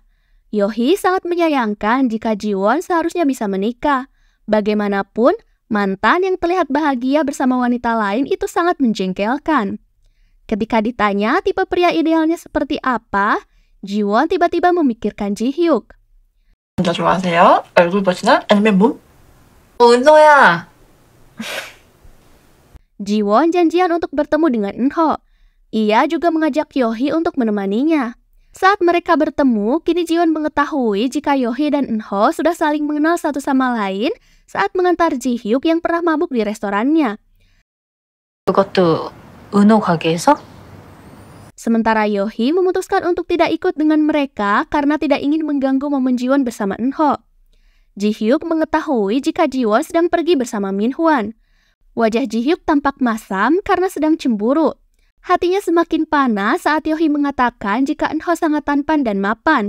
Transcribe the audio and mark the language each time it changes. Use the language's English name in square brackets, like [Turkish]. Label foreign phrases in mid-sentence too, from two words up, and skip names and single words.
[Indonesian] Yohee sangat menyayangkan jika Ji-won seharusnya bisa menikah. Bagaimanapun, mantan yang terlihat bahagia bersama wanita lain itu sangat menjengkelkan. Ketika ditanya tipe pria idealnya seperti apa, Ji-won tiba-tiba memikirkan Ji-hyuk. [Korean] 남자 좋아하세요? 얼굴 버시나? 아니면 몸? 은호야. [Indonesian] Ji-won janjian untuk bertemu dengan Eunho. Ia juga mengajak Yohee untuk menemaninya. Saat mereka bertemu, kini Ji-won mengetahui jika Yohee dan Eunho sudah saling mengenal satu sama lain saat mengantar Ji-hyuk yang pernah mabuk di restorannya. [Korean] 그것도 은호 가게에서? [Indonesian] Sementara Yohee memutuskan untuk tidak ikut dengan mereka karena tidak ingin mengganggu momen Ji-won bersama Eunho. Ji-hyuk mengetahui jika Ji-won sedang pergi bersama Min-hwan. Wajah Ji-hyuk tampak masam karena sedang cemburu. Hatinya semakin panas saat Yohi mengatakan jika Enho sangat tampan dan mapan.